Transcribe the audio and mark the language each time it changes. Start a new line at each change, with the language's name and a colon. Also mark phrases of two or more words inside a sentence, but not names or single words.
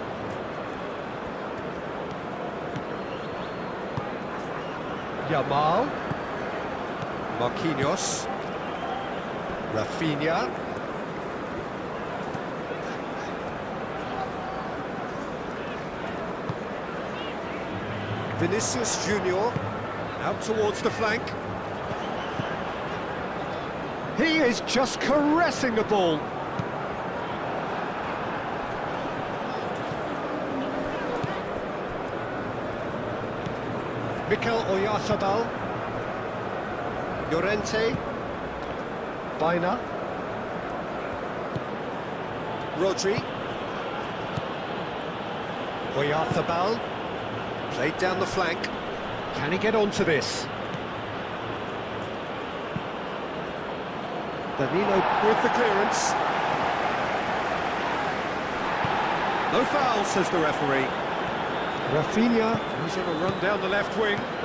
English: Yamal. Marquinhos. Rafinha. Vinicius Junior out towards the flank. He is just caressing the ball. Mikel Oyarzabal. Llorente. Baina. Rodri. Oyarzabal. Played down the flank. Can he get onto this? Danilo with the clearance. No foul, says the referee. Rafinha, who's on a run down the left wing.